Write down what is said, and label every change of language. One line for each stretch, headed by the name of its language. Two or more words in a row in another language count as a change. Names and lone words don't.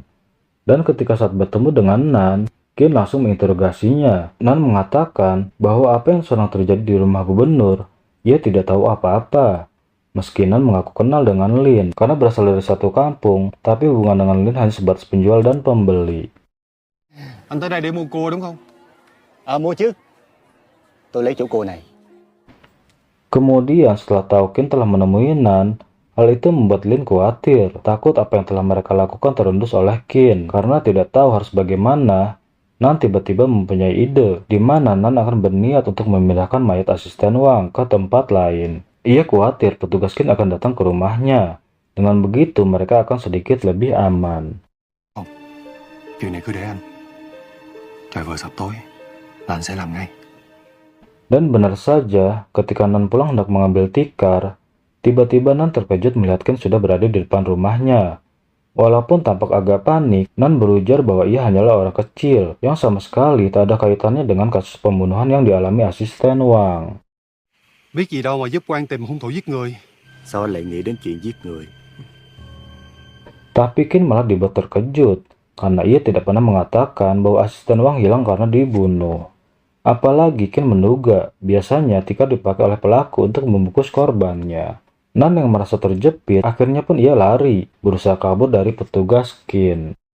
Indonesian: Dan ketika saat bertemu dengan Nan, Qin langsung menginterogasinya. Nan mengatakan bahwa apa yang sedang terjadi di rumah gubernur, Ia tidak tahu apa-apa. Meski Nan mengaku kenal dengan Lin karena berasal dari satu kampung, tapi hubungan dengan Lin hanya sebatas penjual dan pembeli.
Vietnamese: Anh tới đây để mua cua đúng không? Mua chứ. Tôi lấy chỗ cua này.
Indonesian: Kemudian setelah tahu Kin telah menemui Nan, hal itu membuat Lin khawatir, takut apa yang telah mereka lakukan terendus oleh Kin. Karena tidak tahu harus bagaimana, Nan tiba-tiba mempunyai ide, di mana Nan akan berniat untuk memindahkan mayat asisten Wang ke tempat lain. Ia khawatir petugas Kin akan datang ke rumahnya. Dengan begitu mereka akan sedikit lebih aman.
Vietnamese: Chuyện này cứ để anh. Trời vừa sập tối là anh sẽ làm ngay.
Indonesian: Dan benar saja, ketika Nan pulang hendak mengambil tikar, tiba-tiba Nan terkejut melihat Kin sudah berada di depan rumahnya. Walaupun tampak agak panik, Nan berujar bahwa ia hanyalah orang kecil yang sama sekali tak ada kaitannya dengan kasus pembunuhan yang dialami asisten Wang.
Vietnamese: Biết gì đâu mà giúp Quang tìm hung thủ giết người. Sao anh lại nghĩ đến chuyện giết người?
Indonesian: Tapi Kin malah dibuat terkejut, karena ia tidak pernah mengatakan bahwa asisten Wang hilang karena dibunuh. Apalagi Kin menduga, biasanya tikar dipakai oleh pelaku untuk membungkus korbannya. Nan yang merasa terjepit, akhirnya pun ia lari, berusaha kabur dari petugas Kin.